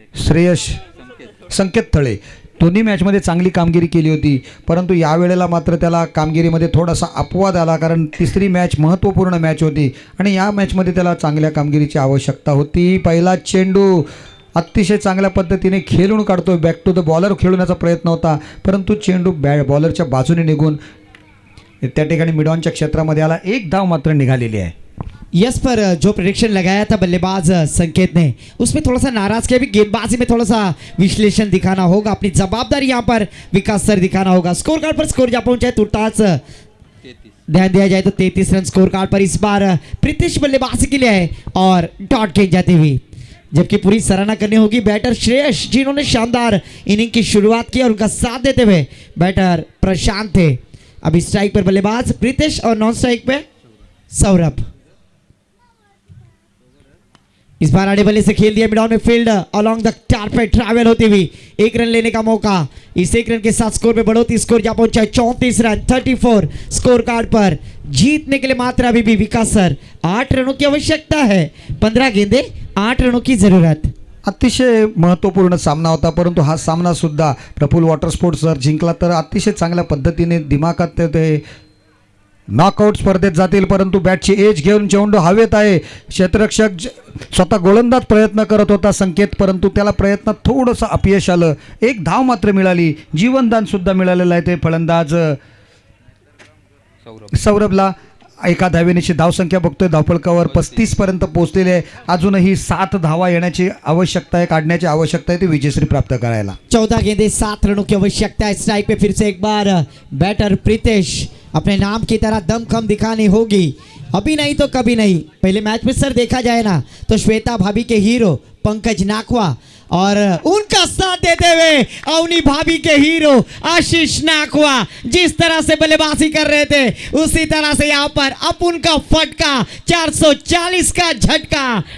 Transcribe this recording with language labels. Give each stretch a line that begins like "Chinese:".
Marathi: श्रेयस संकेत थळे दोन्ही मॅचमध्ये चांगली कामगिरी केली होती, परंतु यावेळेला मात्र त्याला कामगिरीमध्ये थोडासा अपवाद आला, कारण तिसरी मॅच महत्त्वपूर्ण मॅच होती आणि या मॅचमध्ये त्याला चांगल्या कामगिरीची आवश्यकता होती. पहिला चेंडू अतिशय चांगल्या पद्धतीने खेळून काढतो. बॅक टू द बॉलर खेळण्याचा प्रयत्न होता, परंतु चेंडू बॉलरच्या बाजूने निघून त्या ठिकाणी मिडॉनच्या क्षेत्रामध्ये आला. 1 धाव मात्र निघालेली आहे.
Hindi: यस पर जो प्रेडिक्शन लगाया था बल्लेबाज संकेत ने, उसमें थोड़ा सा नाराज किया. भी गेंदबाजी में थोड़ा सा विश्लेषण दिखाना होगा, अपनी जवाबदारी यहाँ पर विकास सर दिखाना होगा. स्कोर कार्ड पर स्कोर जा पहुंचा है तुर्तास ध्यान दिया जाए तो 33 रन स्कोर कार्ड पर इस बार प्रीतिश बल्लेबाजी के लिए है और डॉट खेल जाती हुई, जबकि पूरी सराहना करनी होगी बैटर श्रेयस जिन्होंने शानदार इनिंग की शुरुआत की और उनका साथ देते हुए बैटर प्रशांत थे. अभी स्ट्राइक पर बल्लेबाज प्रीतिश और नॉन स्ट्राइक पे सौरभ. इस बार आड़े बल्ले से खेल दिया मिडॉन में field along the carpet travel होती हुई 1 रन लेने का मौका. इस 1 रन के साथ स्कोर में बढ़ोतरी. स्कोर जा पहुंचा है 34 रन 34 स्कोर कार्ड पर. जीतने के लिए मात्र अभी भी विकास सर 8 रनों की आवश्यकता है. 15 गेंदे 8 रनों की जरूरत.
Marathi: अतिशय महत्त्वपूर्ण सामना होता, परंतु हा सामना सुद्धा प्रफुल्ल वॉटर स्पोर्ट्स जर जिंकला तर अतिशय चांगल्या पद्धतीने दिमागात ते नॉकआउट स्पर्धेत जातील. परंतु बॅटची एज घेऊन चेंडू हवेत आहे. क्षेत्ररक्षक स्वतः गोलंदाज प्रयत्न करत होता संकेत, परंतु त्याला प्रयत्नात थोडंसं अपयश आलं. 1 धाव मात्र मिळाली. जीवनदान सुद्धा मिळालेलं आहे ते फलंदाज सौरभला. 1 धावेची धावसंख्या बघतोय धावफलकावर 35 पर्यंत पोहोचलेली आहे. अजूनही 7 धावा येण्याची आवश्यकता आहे, काढण्याची आवश्यकता आहे ती विजयश्री प्राप्त करायला.
Hindi: 14 गेंदे 7 रनों की आवश्यकता है. स्ट्राइक पे फिर से एक बार बैटर प्रीतिश. अपने नाम की तरह दमखम दिखानी होगी, अभी नहीं तो कभी नहीं. पहले मैच में सर देखा जाए ना तो श्वेता भाभी के हीरो पंकज नाकवा और उनका साथ देते हुए अवनी भाभी के हीरो आशीष नाकवा जिस तरह से बल्लेबाजी कर रहे थे उसी तरह से यहाँ पर अपुन का फटका 440 का झटका.